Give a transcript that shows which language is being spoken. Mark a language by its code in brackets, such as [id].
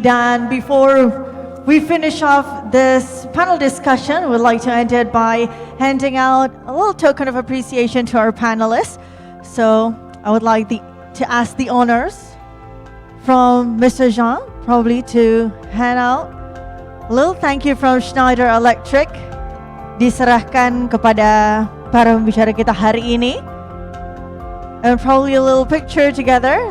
[id] Dan [en] before we finish off this panel discussion, we'd like to end it by handing out a little token of appreciation to our panelists. So I would like to ask the honors from Mr. Jean, probably to hand out a little thank you from Schneider Electric. [id] Diserahkan kepada para pembicara kita hari ini. [en] And probably a little picture together.